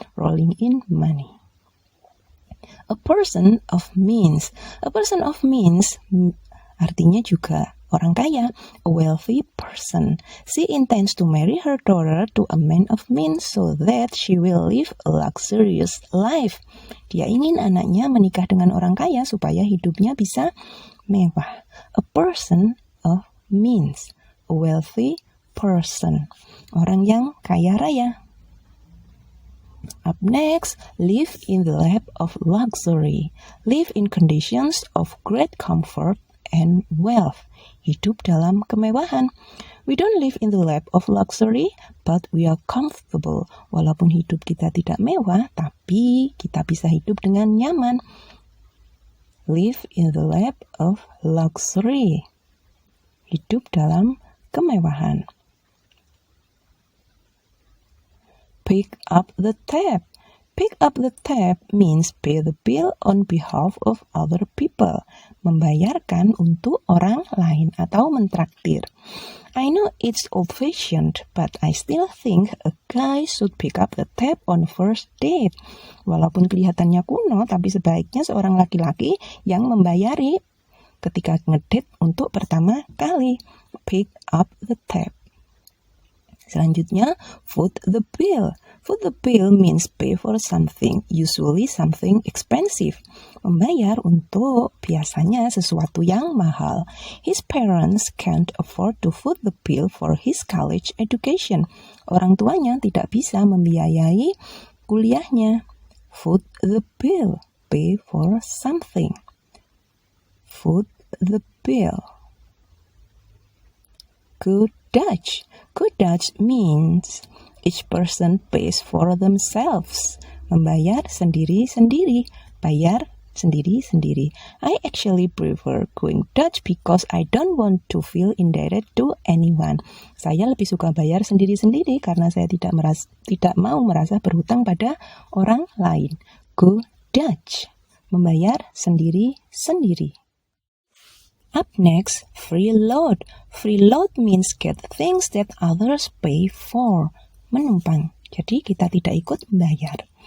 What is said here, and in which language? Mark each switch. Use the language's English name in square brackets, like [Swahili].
[English] Rolling in money. A person of means. A person of means [Indonesian] artinya juga orang kaya. [English] A wealthy person. She intends to marry her daughter to a man of means so that she will live a luxurious life. [Indonesian] Dia ingin anaknya menikah dengan orang kaya supaya hidupnya bisa mewah. [English] A person of means. A wealthy person. [Indonesian] Orang yang kaya raya. [English] Up next, live in the lap of luxury. Live in conditions of great comfort and wealth. [Indonesian] Hidup dalam kemewahan. [English] We don't live in the lap of luxury, but we are comfortable. [Indonesian] Walaupun hidup kita tidak mewah, tapi kita bisa hidup dengan nyaman. [English] Live in the lap of luxury. [Indonesian] Hidup dalam kemewahan. [English] Pick up the tab. Pick up the tab means pay the bill on behalf of other people. [Indonesian] Membayarkan untuk orang lain atau mentraktir. [English] I know it's old-fashioned, but I still think a guy should pick up the tab on first date. [Indonesian] Walaupun kelihatannya kuno, tapi sebaiknya seorang laki-laki yang membayari ketika ngedate untuk pertama kali. [English] Pick up the tab. Selanjutnya, foot the bill. Foot the bill means pay for something, usually something expensive. [Indonesian] Membayar untuk biasanya sesuatu yang mahal. [English] His parents can't afford to foot the bill for his college education. [Indonesian] Orang tuanya tidak bisa membiayai kuliahnya. [English] Foot the bill, pay for something. Foot the bill. Good Dutch. Good Dutch means each person pays for themselves. [Indonesian] Membayar sendiri-sendiri. Bayar sendiri-sendiri. [English] I actually prefer going Dutch because I don't want to feel indebted to anyone. [Indonesian] Saya lebih suka bayar sendiri-sendiri karena saya tidak mau merasa berhutang pada orang lain. Go Dutch. Membayar sendiri-sendiri. [English] Up next, freeload. Freeload means get things that others pay for. [Indonesian] Menumpang. Jadi kita tidak ikut membayar.